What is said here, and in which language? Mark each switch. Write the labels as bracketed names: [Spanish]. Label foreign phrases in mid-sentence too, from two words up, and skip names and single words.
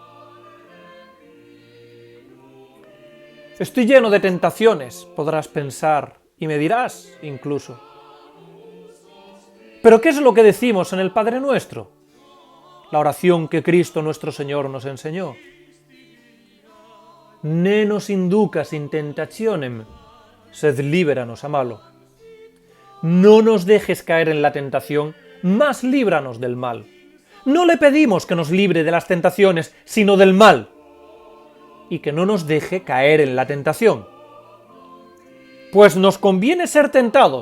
[Spanish] Estoy lleno de tentaciones, podrás pensar, y me dirás incluso. ¿Pero qué es lo que decimos en el Padre Nuestro? La oración que Cristo nuestro Señor nos enseñó. [Latin] Ne nos inducas in tentationem, sed líbranos a malo. [Spanish] No nos dejes caer en la tentación, mas líbranos del mal. No le pedimos que nos libre de las tentaciones, sino del mal, y que no nos deje caer en la tentación. Pues nos conviene ser tentados.